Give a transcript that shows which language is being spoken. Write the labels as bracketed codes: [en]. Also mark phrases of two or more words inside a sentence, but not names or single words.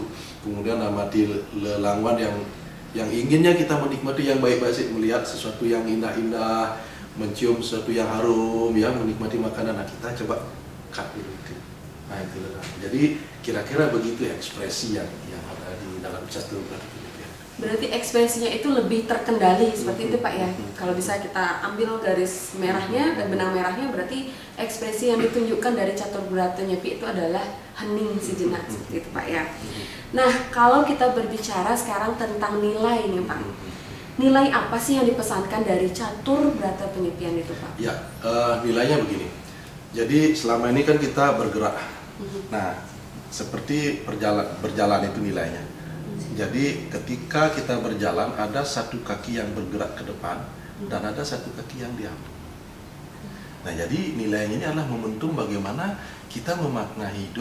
[id] Kemudian amati lelanguan yang inginnya kita menikmati yang baik-baik, melihat sesuatu yang indah-indah, mencium sesuatu yang harum, ya, menikmati makanan. Nah, kita coba cut dulu. Nah, itu lah. Jadi kira-kira begitu ekspresi yang ada di dalam catur berata penyepian. Berarti ekspresinya itu lebih terkendali seperti itu Pak ya. Kalau bisa kita ambil garis merahnya dan benang merahnya, berarti ekspresi yang ditunjukkan dari catur berata nyepi itu adalah hening sejenak seperti itu Pak ya. Nah, kalau kita berbicara sekarang tentang nilai nih Pak, nilai apa sih yang dipesankan dari catur berata penyepian itu Pak? Ya, nilainya begini. Jadi selama ini kan kita bergerak. Nah, seperti berjalan itu nilainya. Jadi ketika kita berjalan ada satu kaki yang bergerak ke depan dan ada satu kaki yang diam. Nah, jadi nilainya ini adalah momentum bagaimana kita memaknai hidup.